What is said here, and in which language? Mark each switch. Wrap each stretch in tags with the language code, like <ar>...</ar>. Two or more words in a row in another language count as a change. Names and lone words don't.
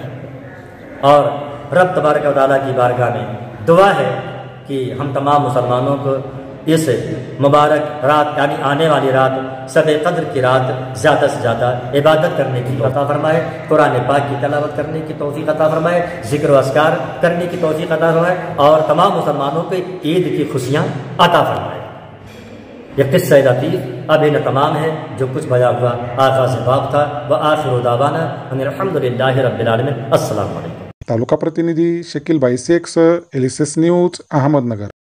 <ur>اور</ur> <ar>رب تبارک و تعالیٰ</ar> <ur>کی بارگاہ میں دعا ہے کہ ہم تمام مسلمانوں کو اس مبارک رات یعنی آنے والی رات شب قدر کی رات زیادہ سے زیادہ عبادت کرنے کی عطا فرمائے، قرآن پاک کی تلاوت کرنے کی توفیق عطا فرمائے، ذکر و اذکار کرنے کی توفیق عطا فرمائے، اور تمام مسلمانوں کو عید کی خوشیاں عطا فرمائے۔ یہ قصہ لطیف اب ان تمام ہے جو کچھ بیان ہوا آغاز باب تھا۔</ur> <ar>وآخر دعوانا ان الحمدللہ رب العالمین۔ السلام علیکم۔</ar> <mr>तालुका प्रतिनिधी शकील बाई शेख, एलिसेस न्यूज, अहमदनगर।</mr>